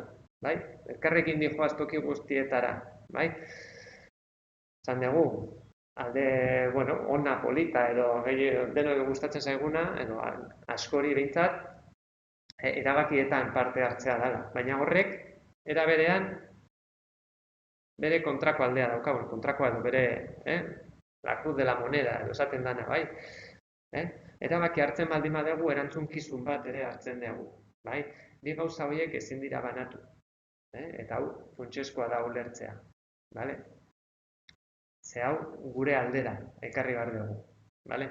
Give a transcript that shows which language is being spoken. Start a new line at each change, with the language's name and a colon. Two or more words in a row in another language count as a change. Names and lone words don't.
Basque: Elkarrekin dijoaz toki guztietara. Zan dugu, alde, ona polita edo denok gustatzen zaiguna, edo askori behintzat, erabakietan parte hartzea dela. Baina horrek, era berean, bere kontrako aldea daukagun, kontrakoa edo bere,
Spanish: la cruz de la moneda,
Basque: edo esaten dana, bai? Erabaki hartzen baldin badugu, erantzunkizun bat ere hartzen dugu, bai? Bi gauza horiek ezin dira banatu, eta hau funtsezkoa da ulertzea, bale? Ze hau gure aldera ekarri behar dugu, bale?